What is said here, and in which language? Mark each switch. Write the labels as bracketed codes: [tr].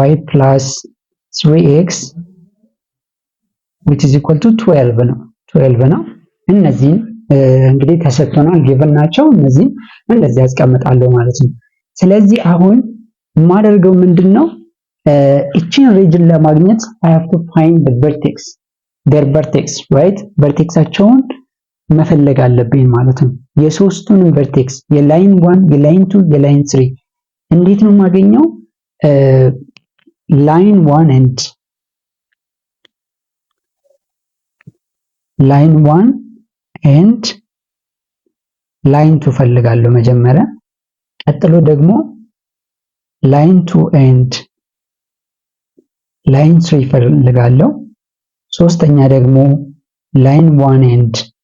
[en] plus 3x which is equal to 12 [am] ነው። እነዚህን እንግዲህ ተሰጥቶናል ጊቨን ናቸው። እነዚህን እንደዚህ ያስቀምጣለሁ ማለት ነው። ስለዚህ አሁን የማደርገው ምንድነው? እቺን ሪጅን ለማግኘት [en] I have to find the their vertex right? [am] ቨርቴክሳቸውን መፈለግ አለብኝ ማለት ነው። የሶስቱንም ቨርቴክስ የላይን 1 የላይን 2 የላይን 3 እንዴት ነው የማገኘው? ላይን 1 and ላይን 1 and ላይን 2 ፈልጋለሁ መጀመሪያ። ቀጥሎ ደግሞ ላይን 2 and ላይን 3 ፈልጋለሁ። ሶስተኛ ደግሞ ላይን 1 and